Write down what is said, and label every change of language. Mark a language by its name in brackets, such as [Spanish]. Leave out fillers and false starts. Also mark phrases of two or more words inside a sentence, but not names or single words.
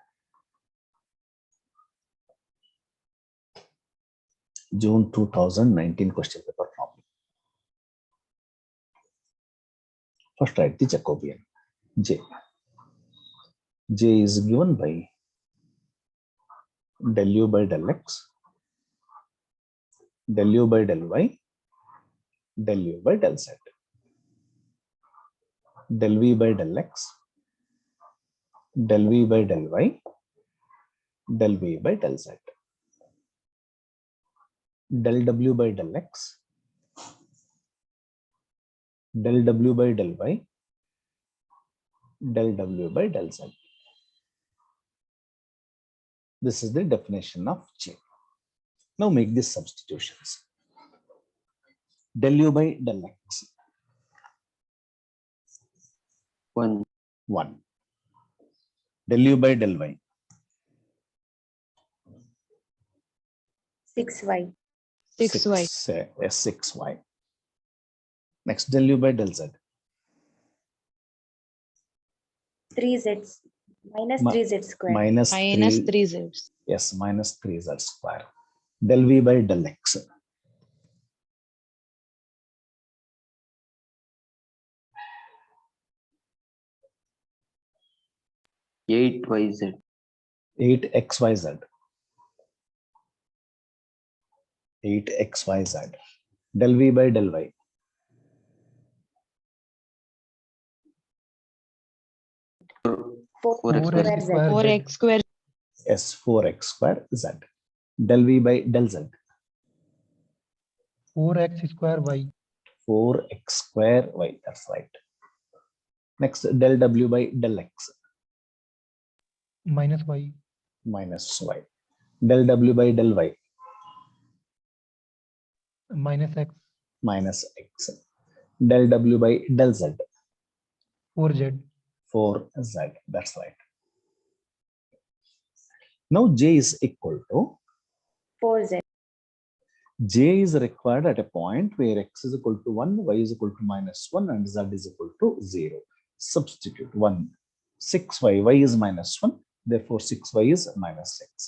[English] June 2019 question paper problem. First write the Jacobian J. J is given by del u by del x, del u by del y, del u by del z, del v by del x, del v by del y, del v by del z, del w by del x, del w by del y, del w by del z. This is the definition of J. Now make these substitutions. Del u by del x, 1. 1. Del u by del y, 6y. 6y. 6y. Next, del u by del z, 3z. Minus Ma- 3z square. minus Minus 3. 3z. Yes, minus 3z square. Del v by del x, 8yz. 8xyz, 8xyz. Del v by del y, 4x 4x square z. 4x square. yes, 4x square z. Del v by del z, 4x square y. 4x square y. That's right. Next, del w by del x, Minus y. minus y. Del w by del y, Minus x. minus x. Del w by del z, 4z. 4z. That's right. Now J is equal to 4z. J is required at a point where x is equal to 1, y is equal to minus 1, and z is equal to 0. Substitute 1. 6y, y is minus 1, therefore 6y is minus 6.